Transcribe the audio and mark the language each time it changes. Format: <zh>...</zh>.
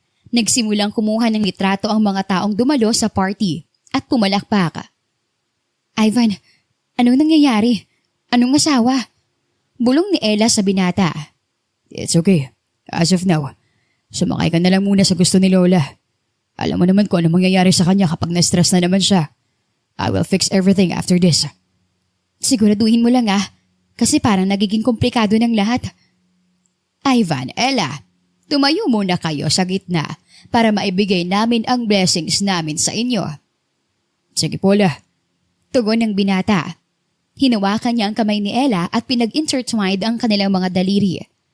<tl>Nagsimulang kumuha ng litrato ang mga taong dumalo sa party at pumalakpak. Ivan, anong nangyayari? Anong asawa? Bulong ni Ella sa binata.</tl> <en>It's okay. As of now,</en> <tl>sumakay ka na lang muna sa gusto ni Lola. Alam mo naman kung ano mangyayari sa kanya kapag na-stress na naman siya.</tl> <en>I will fix everything after this.</en> <tl>Siguraduhin mo lang kasi parang nagiging komplikado ng lahat. Ivan, Ella, tumayo muna kayo sa gitna para maibigay namin ang blessings namin sa inyo. Sige po, La. Tugon ng binata. Hinawakan niya ang kamay ni Ella at pinag-intertwined ang kanilang mga daliri.</tl>